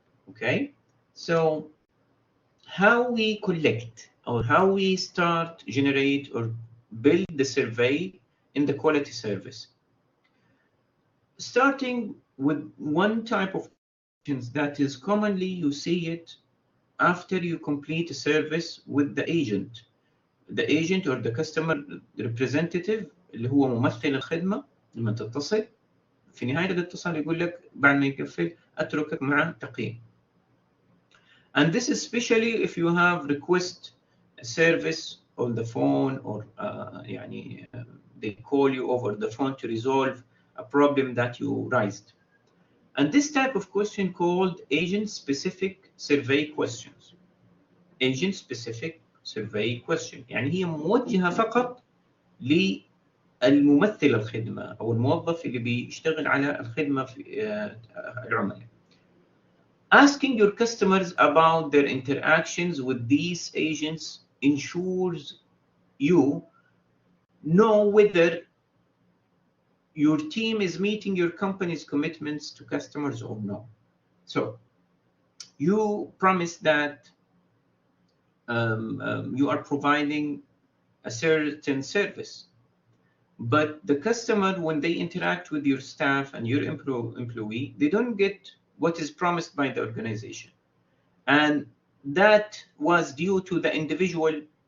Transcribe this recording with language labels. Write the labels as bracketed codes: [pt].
[en] Okay, so how we collect or how we start, generate, or build the survey in the quality service. Starting with one type of questions that is commonly you see it after you complete a service with the agent or the customer representative [ar] اللي هو ممثل الخدمة. لما تتصل في نهاية الاتصال يقول لك بعد ما يقفل أتركك مع تقييم. [en] And this is especially if you have request a service on the phone or يعني they call you over the phone to resolve a problem that you raised. And this type of question called agent-specific survey questions. Agent-specific survey question. [ar] يعني هي موجهة فقط للممثل الخدمة أو الموظف اللي بيشتغل على الخدمة في العملاء. [en] Asking your customers about their interactions with these agents ensures you know whether your team is meeting your company's commitments to customers or no. So you promise that you are providing a certain service, but the customer, when they interact with your staff and your employee, they don't get what is promised by the organization. And that was due to the individual